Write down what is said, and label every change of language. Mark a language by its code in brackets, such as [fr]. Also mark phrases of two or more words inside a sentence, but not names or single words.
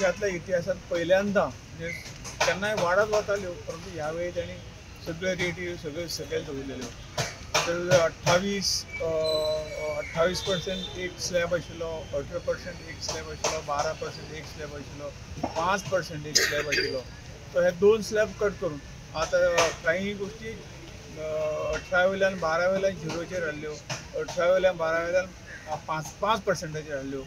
[kok] इतिहासात पहिल्यांदा म्हणजे त्यांना वाढत वताल्यो, परंतु यावेळी त्यांनी सगळे रेटी सगळे दवरलेल्यो. तर 28% एक स्लॅब आशिल्लो, 18% एक स्लॅब आशिल्लो, 12% एक स्लॅब आशिल्लो, 5% एक स्लॅब आशिल्लो. तर हे 2 स्लॅब कट करून आता काही गोष्टी 18 वयल्यान 12 वयल्यान 0चेर हाडल्यो, 18 वयल्यान 12 वयल्यान 5% हाडल्यो.